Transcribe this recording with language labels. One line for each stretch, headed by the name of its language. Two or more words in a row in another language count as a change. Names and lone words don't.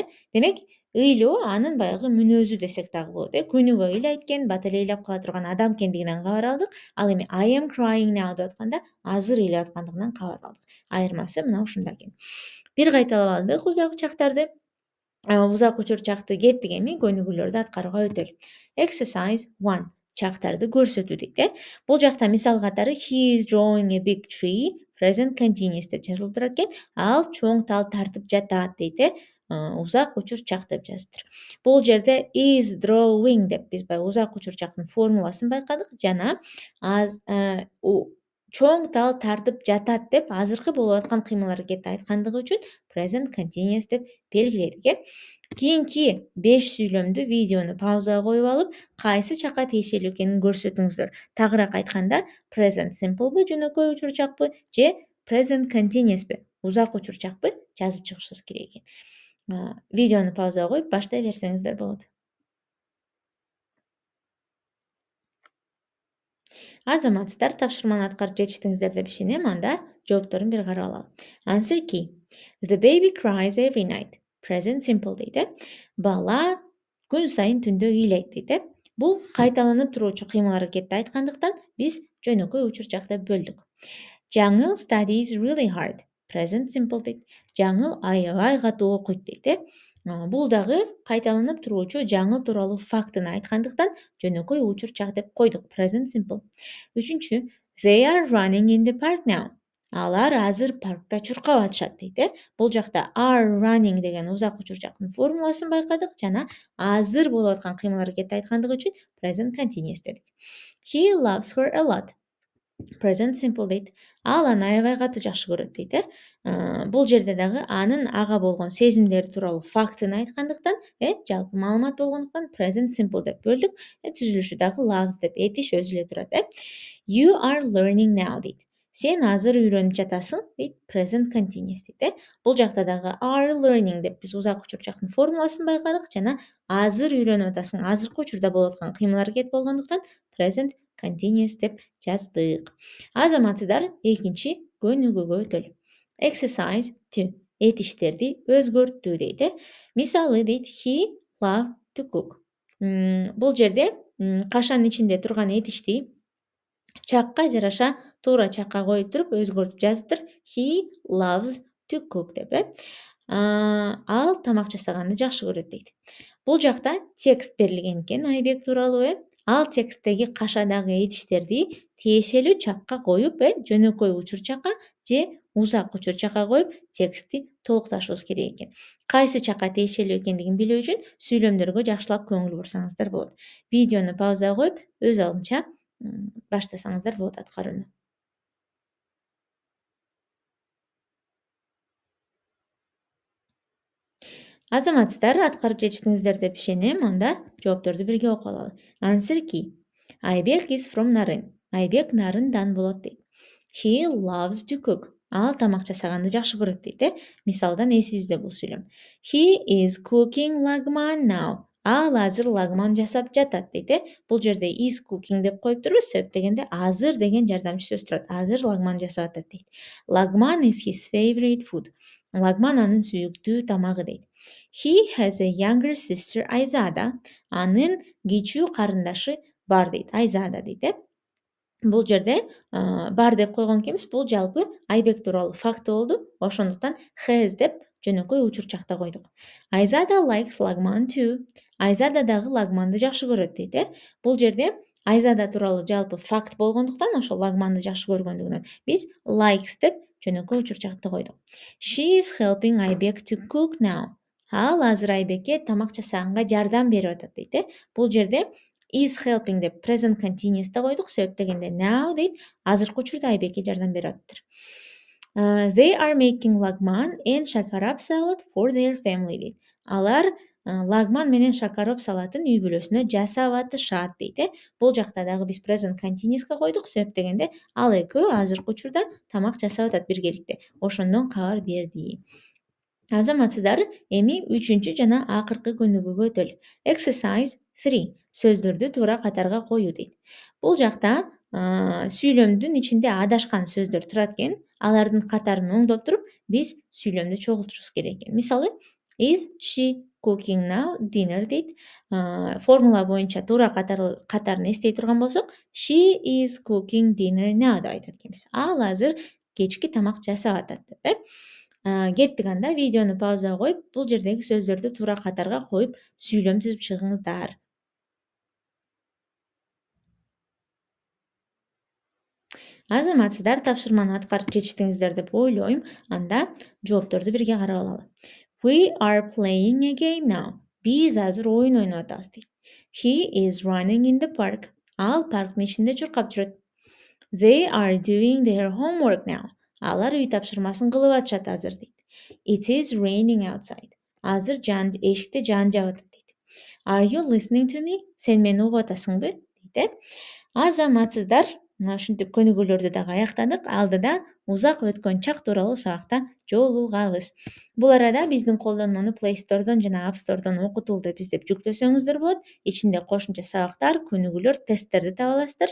Kyrgyz: Демек, ыйлоо анын баягы мүнөзү десек дагы болот. Күнүгө ыйлайт экен, бат эле ыйлап кала турган адам экендигинен кабар алдык. Ал эми
English: I am crying now
Kyrgyz: деп атканда азыр ыйлап аткандыгынан кабар алдык. Айырмасы мына ушунда экен. Бир кайталап алдык узак чактарды. Узак учурчакты кеттик, эми көнүгүүлөрдү аткарууга өтөлү.
English: Exercise 1.
Kyrgyz: Чактарды көрсөтүү дейт. Бул жакта мисал катары
English: he is drawing a big tree, present continuous
Kyrgyz: деп жазылып турат экен. Ал чоң тал тартып жатат дейт. Узак учурчак деп жазыптыр. Бул жерде
English: is drawing
Kyrgyz: деп биз баягы узак учурчактын формуласын байкадык жана чоң тал тартып жатат деп азыркы болуп аткан кыймыл-аракетти айткандыгы үчүн
English: present continuous
Kyrgyz: деп белгиледик. Кийинки 5 сүйлөмдү видеону паузага коюп алып, кайсы чакка тиешелүү экенин көрсөтүңүздөр. Тагыраак айтканда,
English: present simple'бы,
Kyrgyz: жөнөкөй учурчакпы же
English: present continuous'бы,
Kyrgyz: узак учурчакпы жазып чыгышыбыз керек экен. Видеону паузага коюп баштай берсеңиздер болот. Азаматсыздар, тапшырманы аткарып жетиштиңиздер деп ишенем. Анда жоопторун бир карап алалы.
English: Answer key. The baby cries every night. Present simple дейт.
Kyrgyz: Бала күн сайын түндө ыйлайт дейт. Бул кайталанып туруучу кыймыл-аракетти айткандыктан биз жөнөкөй учурчак деп бөлдүк.
English: Жаңыл studies really hard. Present simple дейт.
Kyrgyz: Жаңыл аябай катуу окуйт дейт, Бул дагы кайталанып туруучу жаңыл тууралуу фактыны айткандыктан жөнөкөй учурчак деп койдук.
English: Present simple. Үчүнчү, they are running in the park now.
Kyrgyz: Алар азыр паркта чуркап атышат дейт, Бул жакта
English: are running
Kyrgyz: деген узак учурчактын формуласын байкадык жана азыр болуп аткан кыймыл-аракетти айткандыгы үчүн
English: present continuous
Kyrgyz: дедик.
English: He loves her a lot. Present simple дейт.
Kyrgyz: Ал аны аябай катуу жакшы көрөт дейт, Бул жерде дагы анын ага болгон сезимдери тууралуу фактыны айткандыктан, жалпы маалымат болгондуктан
English: present simple
Kyrgyz: деп бөлдүк. Түзүлүшү дагы loves деп этиш өзү эле турат,
English: You are learning now дейт.
Kyrgyz: Сен азыр үйрөнүп жатасың дейт.
English: Present continuous
Kyrgyz: дейт, Бул жакта дагы
English: are learning
Kyrgyz: деп биз узак учурчактын формуласын байкадык жана азыр үйрөнүп атасың, азыркы учурда болуп аткан кыймыл-аракет болгондуктан
English: present continuous
Kyrgyz: деп жаздык. Азаматсыздар, экинчи көнүгүүгө өтөлү. Exercise 2. Этиштерди өзгөртүү дейт, Мисалы дейт
English: he love to cook.
Kyrgyz: Бул жерде кашанын ичинде турган этишти чакка жараша туура чакка коюп туруп өзгөртүп жазыптыр.
English: He loves to cook
Kyrgyz: деп, Ал тамак жасаганды жакшы көрөт дейт. Бул жакта текст берилген экен Айбек тууралуу, Ал тексттеги кашадагы этиштерди тиешелүү чакка коюп, жөнөкөй учурчакка же узак учурчакка коюп текстти толукташыбыз керек экен. Кайсы чакка тиешелүү экендигин билүү үчүн сүйлөмдөргө жакшылап көңүл бурсаңыздар болот. Видеону пауза коюп, өз алдынча баштасаңыздар болот аткарууну. Азаматсыздар, аткарып жетиштиңиздер деп ишенем. Анда жоопторду бирге окуп алалы.
English: Answer key. Айбек is from Нарын.
Kyrgyz: Айбек Нарындан болот дейт.
English: He loves to cook.
Kyrgyz: Ал тамак жасаганды жакшы көрөт дейт, Мисалдан эсибизде бул сүйлөм.
English: He is cooking лагман now.
Kyrgyz: Ал азыр лагман жасап жатат дейт, Бул жерде
English: is cooking
Kyrgyz: деп коюп турбуз, себеп дегенде азыр деген жардамчы сөз турат. Азыр лагман жасап атат дейт.
English: Лагман is his favorite food.
Kyrgyz: Лагман анын сүйүктүү тамагы дейт.
English: He has a younger sister Айзада.
Kyrgyz: Анын кичүү карындашы бар дейт. Айзада дейт, Бул жерде бар деп койгон экенбиз. Бул жалпы Айбек тууралуу факты болду. Ошондуктан has деп жөнөкөй учурчакта койдук.
English: Айзада likes лагман too.
Kyrgyz: Айзада дагы лагманды жакшы көрөт дейт, Бул жерде Айзада тууралуу жалпы факт болгондуктан ошол лагманды жакшы көргөндүгүнөн биз likes деп жөнөкөй учурчакты койдук.
English: She is helping Айбек to cook now.
Kyrgyz: Ал азыр Айбекке тамак жасаганга жардам берип атат дейт, Бул жерде
English: is helping
Kyrgyz: деп
English: present continuous'та
Kyrgyz: койдук, себеп дегенде now дейт, азыркы учурда Айбекке жардам берип атыптыр.
English: They are making лагман and шакарап salad for their family дейт.
Kyrgyz: Алар лагман менен шакароп салатын үй бүлөсүнө жасап атышат дейт, Бул жакта дагы биз
English: present continuous'ка
Kyrgyz: койдук, себеп дегенде ал экөө азыркы учурда тамак жасап атат биргеликте. Ошондон кабар берди. Азаматсыздар, эми үчүнчү жана акыркы көнүгүүгө өтөлү.
English: Exercise 3.
Kyrgyz: Сөздөрдү туура катарга коюу дейт. Бул жакта сүйлөмдүн ичинде адашкан сөздөр турат экен. Алардын катарын оңдоп туруп, биз сүйлөмдү чогултушубуз керек экен. Мисалы,
English: is she cooking now dinner дейт.
Kyrgyz: Формула боюнча туура катарын эстей турган болсок,
English: she is cooking dinner now деп айтат экенбиз.
Kyrgyz: Ал азыр кечки тамак жасап атат деп, Кеттик анда. Видеону пауза коюп, бул жердеги сөздөрдү туура катарга коюп, сүйлөм түзүп чыгыңыздар. Азаматсыздар, тапшырманы аткарып жетиштиңиздер деп ойлойм. Анда жоопторду бирге карап алалы.
English: We are playing a game now.
Kyrgyz: Биз азыр оюн ойноп атабыз дейт.
English: He is running in the park.
Kyrgyz: Ал парктын ичинде чуркап жүрөт.
English: They are doing their homework now.
Kyrgyz: Алар үй тапшырмасын кылып атышат азыр дейт.
English: It is raining outside.
Kyrgyz: Азыр эшикте жаан жаап атат дейт.
English: Are you listening to me?
Kyrgyz: Сен мени угуп атасыңбы? дейт. Азаматсыздар, мына ушинтип көнүгүүлөрдү дагы аяктадык. Алдыда узак өткөн чак тууралуу сабакта жолугабыз. Бул арада биздин колдонмону Play Store'дон жана App Store'дон окутул деп издеп жүктөсөңүздөр болот. Ичинде кошумча сабактар, көнүгүүлөр, тесттерди таба аласыздар.